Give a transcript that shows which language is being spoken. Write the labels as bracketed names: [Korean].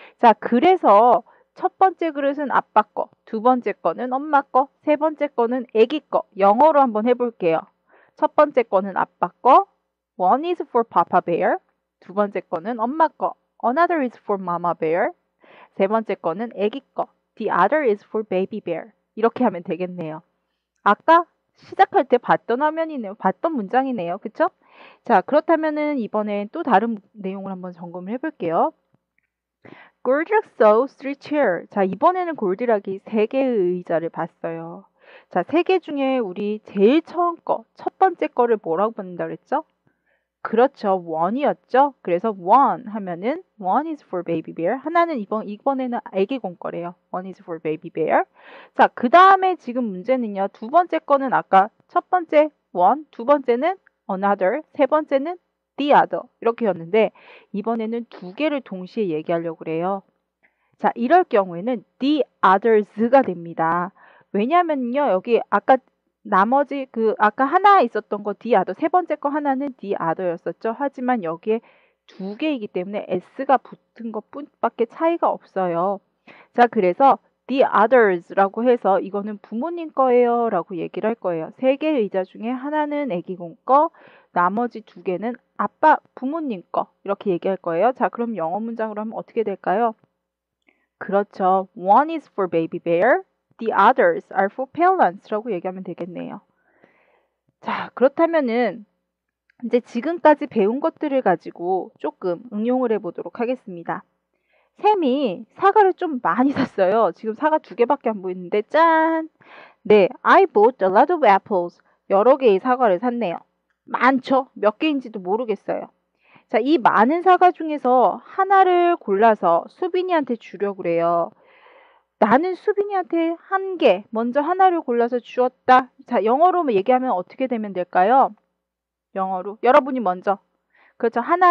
[Korean] 자, 그래서 첫 번째 그릇은 아빠 거, 두 번째 거는 엄마 거, 세 번째 거는 애기 거. 영어로 한번 해볼게요. 첫 번째 거는 아빠 거, [English] one is for Papa Bear. [Korean] 두 번째 거는 엄마 거, [English] another is for Mama Bear. [Korean] 세 번째 거는 애기 거, [English] the other is for Baby Bear. [Korean] 이렇게 하면 되겠네요. 아까 시작할 때 봤던 화면이네요. 봤던 문장이네요. 그쵸? 자, 그렇다면은 이번엔 또 다른 내용을 한번 점검을 해볼게요. [English] Goldilocks saw three chairs. [Korean] 자, 이번에는 골디락이 세 개의 의자를 봤어요. 자, 세 개 중에 우리 제일 처음 거, 첫 번째 거를 뭐라고 받는다 그랬죠? 그렇죠. one이었죠. 그래서 one 하면은 [English] one is for baby bear. [Korean] 하나는 이번에는 애기 곰 거래요. [English] one is for baby bear. [Korean] 자, 그 다음에 지금 문제는요. 두 번째 거는 아까 첫 번째 one, 두 번째는 another, 세 번째는 the other 이렇게였는데 이번에는 두 개를 동시에 얘기하려고 그래요. 자, 이럴 경우에는 the others가 됩니다. 왜냐면요. 여기 아까 나머지 아까 하나 있었던 거 the other, 세 번째 거 하나는 the other였었죠. 하지만 여기에 두 개이기 때문에 s가 붙은 것뿐밖에 차이가 없어요. 자, 그래서 the others라고 해서 이거는 부모님 거예요 라고 얘기를 할 거예요. 세 개의 의자 중에 하나는 애기곰 거, 나머지 두 개는 아빠 부모님 거 이렇게 얘기할 거예요. 자, 그럼 영어 문장으로 하면 어떻게 될까요? 그렇죠. [English] One is for baby bear, the others are for parents라고 [Korean] 얘기하면 되겠네요. 자, 그렇다면은 이제 지금까지 배운 것들을 가지고 조금 응용을 해보도록 하겠습니다. 샘이 사과를 좀 많이 샀어요. 지금 사과 두 개밖에 안 보이는데 짠! [English] 네, I bought a lot of apples. [Korean] 여러 개의 사과를 샀네요. 많죠? 몇 개인지도 모르겠어요. 자, 이 많은 사과 중에서 하나를 골라서 수빈이한테 주려고 그래요. 나는 수빈이한테 한 개, 먼저 하나를 골라서 주었다. 자, 영어로 얘기하면 어떻게 되면 될까요? 영어로. 여러분이 먼저. 그렇죠.